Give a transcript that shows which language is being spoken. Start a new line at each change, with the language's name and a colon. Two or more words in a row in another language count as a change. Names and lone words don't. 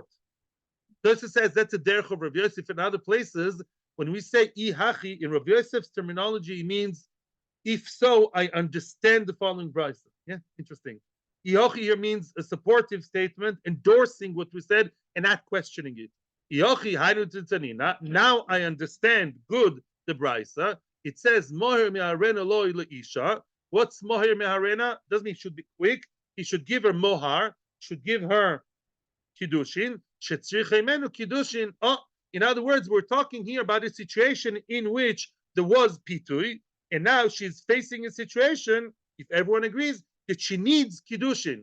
English: Yosef says that's a derech of Rav Yosef. In other places, when we say Ihachi, in Rav Yosef's terminology, it means, if so, I understand the following brisa. Yeah, interesting. Ihochi here means a supportive statement, endorsing what we said and not questioning it. Now I understand good the brisa. It says
Aramaic: מוהר מהרינא לה לאשה.
English: What's
Aramaic: מוהר מהרינא?
English: Doesn't mean it should be quick. He should give her mohar, should give her kiddushin.
Hebrew: שצריכה ממנו קידושין.
English: Oh, in other words, we're talking here about a situation in which there was pitui, and now she's facing a situation, if everyone agrees, that she needs kiddushin.